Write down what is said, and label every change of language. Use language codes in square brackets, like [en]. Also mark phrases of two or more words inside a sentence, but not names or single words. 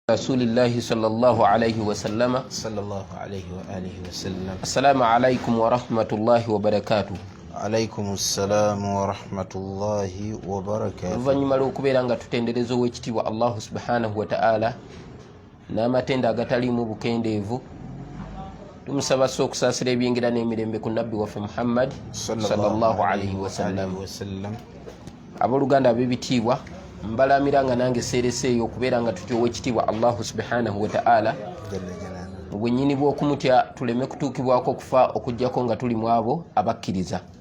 [ar] رسول الله صلى الله عليه وسلم السلام عليكم ورحمة الله وبركاته. عليكم السلام ورحمة الله وبركاته. [lg] Oluvannyuma lw'okubeera nga tutendereza ow'ekitiibwa [ar] الله سبحانه وتعالى [lg] n'amatenda agataliimu bukendeevu, tumusaba okusaasira ebyengira n'emirembe ku nabbi waffe Muhammad [ar] صلى الله عليه وسلم. [lg] Abooluganda ab'ebitiibwa, mbalamira nga nange seereseeyo okubeera nga tutya ow'ekitiibwa [ar] الله سبحانه وتعالى [lg] mu bwennyini bw'okumutya tuleme kutuukibwako okufa okuggyako nga tuli mu abo abakkiriza.